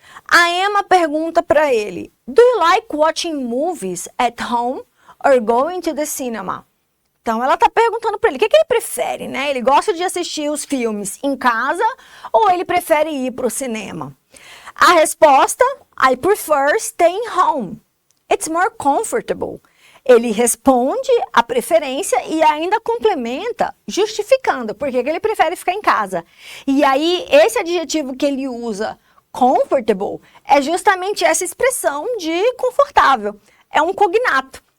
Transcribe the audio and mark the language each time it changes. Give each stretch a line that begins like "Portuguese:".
Portuguese: A Emma pergunta para ele,
English: "Do you like watching movies at home or going to the cinema?"
Portuguese: Então, ela está perguntando para ele, o que ele prefere, né? Ele gosta de assistir os filmes em casa ou ele prefere ir para o cinema? A resposta,
English: "I prefer staying home. It's more comfortable."
Portuguese: Ele responde a preferência e ainda complementa, justificando por que ele prefere ficar em casa. E aí, esse adjetivo que ele usa, comfortable, é justamente essa expressão de confortável. É um cognato.